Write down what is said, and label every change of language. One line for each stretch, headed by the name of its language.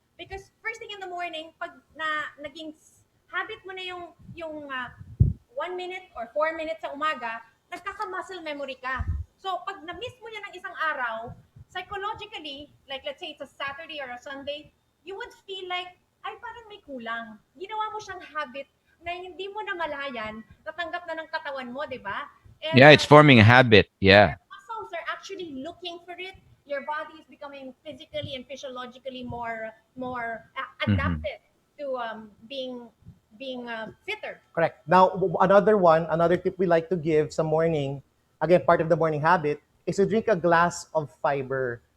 English: Because first thing in the morning,
Filipino: pag naging habit mo na yung 1 minute or 4 minutes sa umaga, nagkaka-muscle memory ka.
English: So
Filipino: pag na-miss mo yan ng isang araw,
English: psychologically, like let's say it's a Saturday or a Sunday, you would feel like,
Filipino: ay parang may kulang. Ginawa mo siyang habit na hindi mo namalayan, natanggap na ng katawan mo, di ba?
English: Yeah, it's forming a habit. Yeah. Muscles are actually looking for it. Your body is becoming physically and physiologically more adapted to being fitter. Correct. Now, another tip we like to give
Filipino: sa
English: morning, again, part of the morning habit, is to drink a glass of fiber.